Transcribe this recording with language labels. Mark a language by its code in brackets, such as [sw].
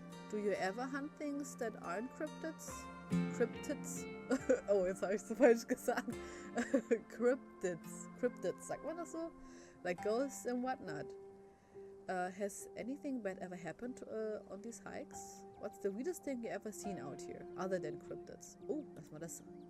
[en] Do you ever hunt things that aren't cryptids? Cryptids? [de] Oh, jetzt habe ich es falsch gesagt. Cryptids, sagt man das so? [en] Like ghosts and whatnot. Has anything bad ever happened on these hikes? What's the weirdest thing you ever seen out here, other than cryptids? [de] Oh, lass mal das.